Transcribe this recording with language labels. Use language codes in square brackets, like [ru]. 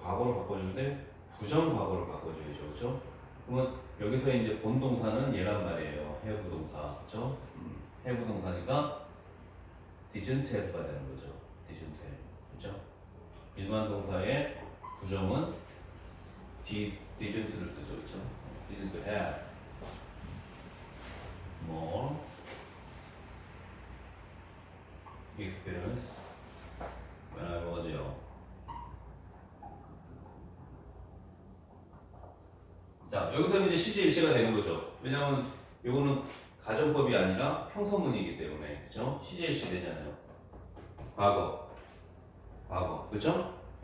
[ko] 과거로 바꿔주는데 부정 과거로 바꿔줘야죠. 그렇죠? 그러면 여기서 이제 본동사는 얘란 말이에요. have 동사. 그렇죠? have 동사니까 didn't have 가 되는 거죠. [en] didn't have. 그렇죠? [ko] 일반 동사의 부정은 didn't를 쓰죠. 그렇죠? [en] didn't have more experience when I was young. [ko] 자, 여기서 이제 시제 일치가 되는 거죠. 왜냐하면 이거는 가정법이 아니라 평서문이기 때문에, 그렇죠? 시제 일치 되잖아요. 과거, 그렇죠?